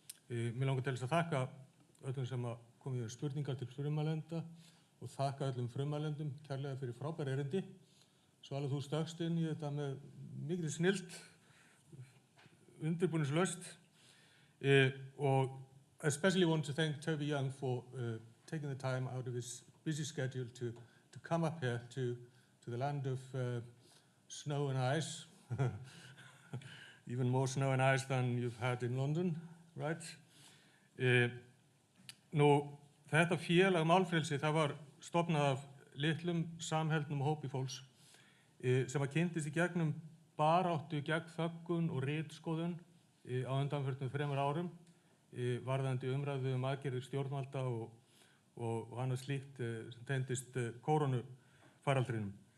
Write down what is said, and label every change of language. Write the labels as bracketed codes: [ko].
[is] Mér langar til þess að þakka öllum sem komið með spurningar til frummælenda og þakka öllum frummælendum kærlega fyrir frábær erindi. Svo alveg þú stökkst inn í þetta með mikil snilld, undirbúningslaust. [en] Og especially want to thank Toby Young for taking the time out of his busy schedule to come up here to the land of snow and ice. Even more snow and ice than you've had in London, right? [is] Nú, þetta félag Málfrelsi, það var stofnað af litlum samheldnum hópi fólks sem kynntist í gegnum baráttu gegn þöggun og ritskoðun á undanförnum 3 árum varðandi umræðu aðgerðir stjórnvalda og annað slíkt sem tengdist kórónufaraldrinum.